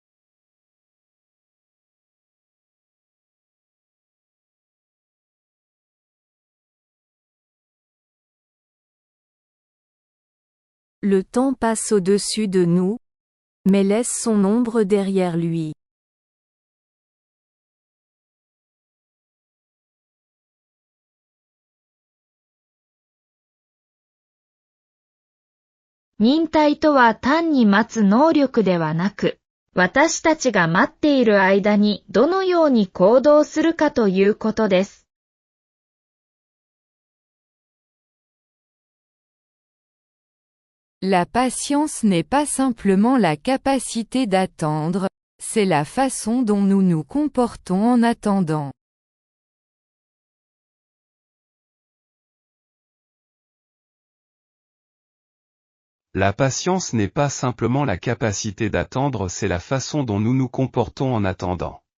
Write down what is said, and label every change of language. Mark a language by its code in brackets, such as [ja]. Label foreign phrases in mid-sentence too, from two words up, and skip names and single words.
[fr] Le temps passe au-dessus de nous, mais laisse son ombre derrière lui. [ja] 忍耐とは単に待つ能力ではなく、私たちが待っている間にどのように行動するかということです。 [fr] La patience n'est pas simplement la capacité d'attendre, c'est la façon dont nous nous comportons en attendant. La patience n'est pas simplement la capacité d'attendre, c'est la façon dont nous nous comportons en attendant.